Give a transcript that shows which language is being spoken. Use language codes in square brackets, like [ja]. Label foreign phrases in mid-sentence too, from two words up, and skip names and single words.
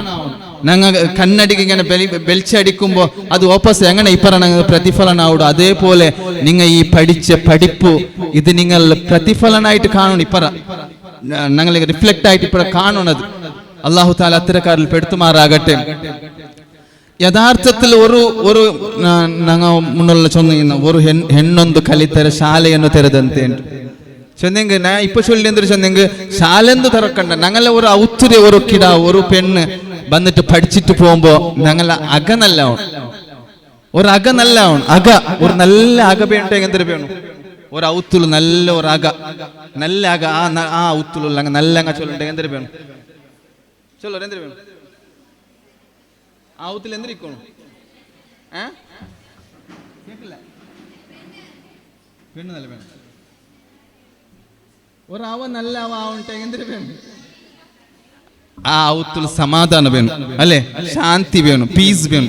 [ml] ഞങ്ങൾ കണ്ണടിക്ക് ഇങ്ങനെ വെളിച്ചടിക്കുമ്പോ അത് ഓപ്പോസ് എങ്ങനെ ഇപ്പറ ഞങ്ങൾ പ്രതിഫലനാവും അതേപോലെ നിങ്ങൾ ഈ പഠിച്ച പഠിപ്പ് ഇത് നിങ്ങൾ പ്രതിഫലനായിട്ട് കാണണം. ഇപ്പറ ഞങ്ങൾ റിഫ്ലക്റ്റ് ആയിട്ട് ഇപ്പറ കാണണത്. അല്ലാഹു തആല അത്തരക്കാരിൽ പെടുത്തുമാറാകട്ടെ. യഥാർത്ഥത്തിൽ ഒരു ഞങ്ങൾ മുന്നുള്ള ചൊന്ന ഒരു [kn] ಹೆಣ್ಣೊಂದು ಕಲಿತರೆ ಶಾಲೆಯನ್ನು ತೆರೆದಂತೆ [ml] ചൊന്നെങ്കിൽ ഞാൻ ഇപ്പൊ ചൊല്ലി എന്തൊരു ചൊന്നെങ്കിൽ ശാലെന്ത് തുറക്കണ്ട ഞങ്ങളെ ഒരു ഔത്തുരെ ഒരു കിട ഒരു പെണ്ണ് വന്നിട്ട് പഠിച്ചിട്ട് പോകുമ്പോ ഞങ്ങളെ അക നല്ലാവണം, ഒരു അക നല്ലാവണം. അക ഒരു നല്ല അക വേണ്ടെങ്കിൽ എന്തൊരു വേണം ഒരു ഔത്തുള്ളു നല്ല ഒരു അക നല്ല അക ആ ഔത്തുള്ള നല്ല അങ്ങ ചൊല്ലുണ്ടെങ്കിൽ എന്തൊരു വേണം ചൊല്ലോ എന്തൊരു വേണം ആവത്തിൽ എന്തിരിക്കണം പെണ്ണ് നല്ല വേണം ഒരാവ നല്ല ആവട്ടെ എന്തിനു വേണം ആ ഔത്തുല് സമാധാനം വേണം അല്ലെ, ശാന്തി വേണം, പീസ് വേണം.